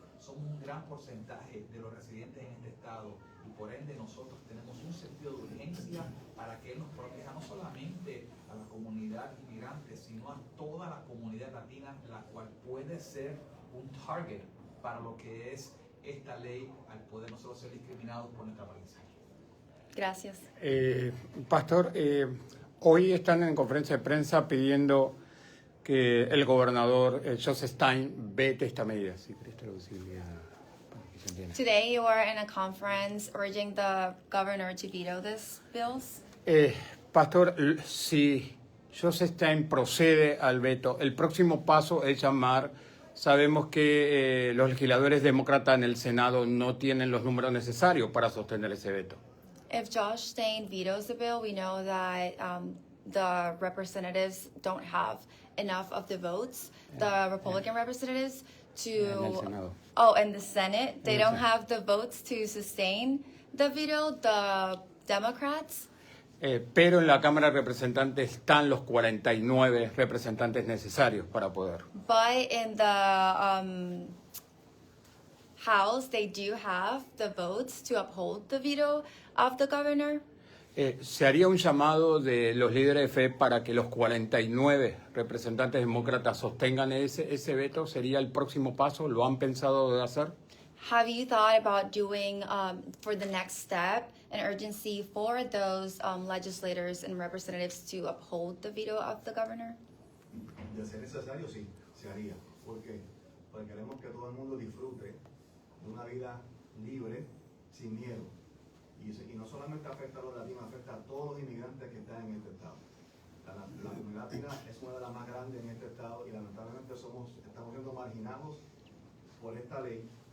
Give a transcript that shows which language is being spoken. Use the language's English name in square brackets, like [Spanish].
[Spanish] Somos un gran porcentaje de los residentes en este estado y por ende nosotros tenemos un sentido de urgencia para que él nos proteja no solamente a la comunidad inmigrante, sino a toda la comunidad latina, la cual puede ser un target para lo que es esta ley al poder nosotros ser discriminados por nuestra país. Gracias. Pastor, hoy están en conferencia de prensa pidiendo que el gobernador Josh Stein vete esta medida. Si querés traducirle para que se entienda. [English] Today you are in a conference urging the governor to veto these bills. [Spanish] Pastor, si Josh Stein procede al veto, el próximo paso es llamar. Sabemos que los legisladores demócratas en el Senado no tienen los números necesarios para sostener ese veto. [English] If Josh Stein vetoes the bill, we know that the representatives don't have enough of the votes. The Republican representatives [Spanish] En el Senado. [English] in the Senate, they don't have the votes to sustain the veto. The Democrats. [Spanish] Pero en la Cámara de Representantes están los 49 representantes necesarios para poder. [English] But in the House, they do have the votes to uphold the veto of the governor. [Spanish] Se haría un llamado de los líderes de fe para que los 49 representantes demócratas sostengan ese veto. ¿Sería el próximo paso? ¿Lo han pensado de hacer? [English] Have you thought about doing, for the next step, an urgency for those legislators and representatives to uphold the veto of the governor? [Spanish] De ser necesario, sí, se haría. ¿Por qué? Porque queremos que todo el mundo disfrute de una vida libre, sin miedo. Y no solamente afecta a los latinos, afecta a todos los inmigrantes que están en este estado. La comunidad latina es una de las más grandes en este estado y lamentablemente estamos siendo marginados por esta ley.